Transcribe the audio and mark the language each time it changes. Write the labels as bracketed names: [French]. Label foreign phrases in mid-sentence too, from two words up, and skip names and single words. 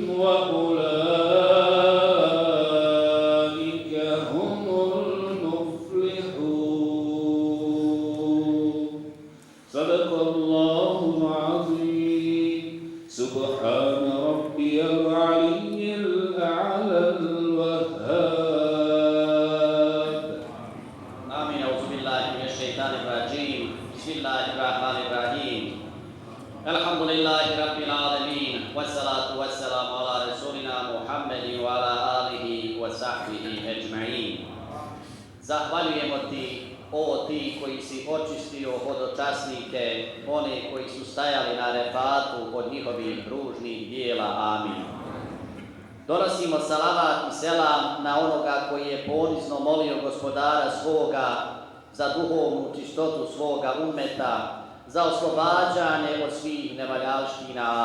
[Arabic] وأولئك هم المفلحون صدق الله العظيم سبحان ربي العلي الأعلى الوهاب آمين أعوذ بالله من الشيطان الرجيم بسم الله الرحمن الرحيم الحمد لله رب العالمين والصلاة والسلام على رسولنا محمد وعلى آله وصحبه أجمعين [Bosnian] Zahvaljujemo ti, o ti koji si očistio hodočasnike, one koji su stajali na refatu od njihovih ružnih dijela. Amin. Donosimo salavat i selam na onoga koji je ponizno molio gospodara svoga za duhovnu čistotu svoga ummeta, za oslobađanje od svih nevaljalština.